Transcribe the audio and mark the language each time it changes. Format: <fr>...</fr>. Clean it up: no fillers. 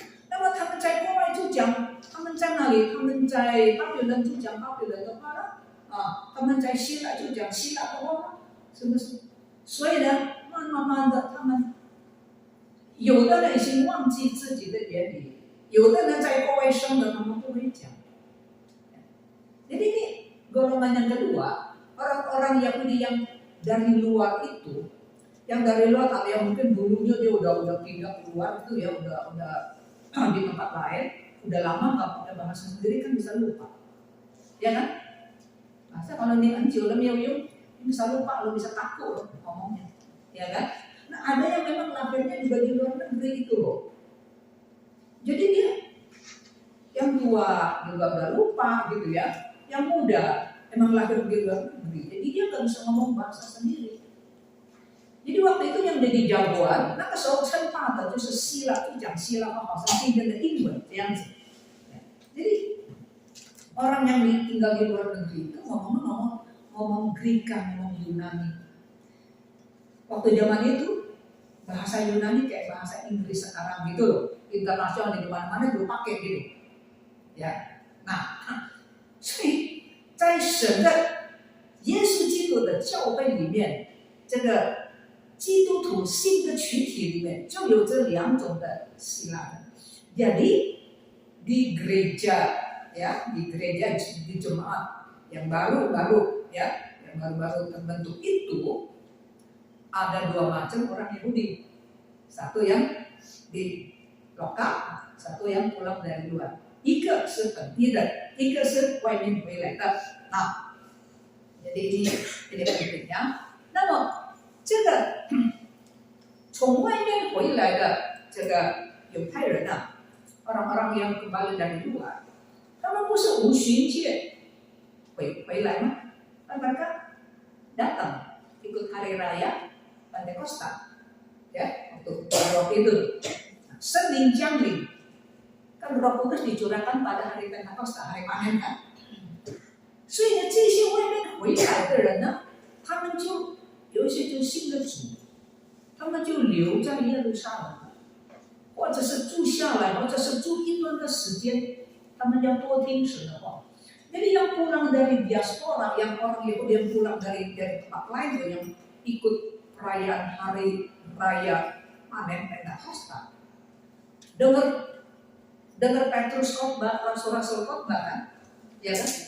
<zh>那么他们在国外就讲，他们在那里，他们在巴比伦就讲巴比伦的话了，他们在希腊就讲希腊的话了，是不是？所以呢，慢慢的，他们有的人已经忘记自己的原理，有的人在国外生的，他们不会讲。</zh> <id>Jadi ini golongan yang kedua, orang-orang Yahudi yang dari luar itu, yang dari luar kalau yang mungkin dulunya dia udah pindah keluar itu ya, udah di tempat lain, udah lama nggak pakai bahasa sendiri kan bisa lupa, ya kan? Masa kalau ini anjir udah miu bisa lupa, lo bisa kaku loh ngomongnya, ya kan? Nah ada yang memang lahirnya juga di luar negeri itu loh, jadi dia yang tua juga udah lupa gitu ya. Yang muda emang lahir di luar negeri, jadi dia nggak bisa ngomong bahasa sendiri. Jadi waktu itu yang jadi jagoan,</id> <zh>那个时候称霸的就是希腊，就讲希腊话，好像今天的英文这样子。</zh> <id>Jadi orang yang tinggal di luar negeri itu ngomong Greka, ngomong Yunani. Waktu zaman itu bahasa Yunani kayak bahasa Inggris sekarang gitu loh, internasional di mana-mana juga pakai gitu. Ya, nah.</id> <zh>所以在神的耶稣基督的教会里面，这个基督徒新的群体里面就有这两种的希腊人。</zh> <id>Jadi di gereja ya, di jemaat yang baru ya, yang baru terbentuk itu ada dua macam orang Yahudi. Satu yang di lokal, satu yang pulang dari luar.</id> <zh>一个是本地的，一个是外面回来的啊。</zh> <id>jadi ini pentingnya。</id> <zh>那么这个从外面回来的这个犹太人啊，</zh> <id>orang-orang yang kembali dari luar，</id> <zh>他们不是无旬节回来吗？</zh> <id>mereka datang ikut hari raya Pentakosta, ya, untuk waktu itu Senin Jangling. Kan Roh Kudus dicurahkan pada hari Pentakosta, hari panen kan.</id> <zh>所以呢，这些外面回来的人呢，他们就有一些就信了主，他们就留在耶路撒冷，或者是住下来，或者是住一段的时间，他们要多听神的话。</zh> <id>Jadi yang pulang dari diaspora, yang orang Yahudi yang pulang dari tempat lain yang ikut perayaan hari raya panen Pentakosta. Dengar Petrus khotbah, rasul-rasul khotbah kan, ya kan?</id>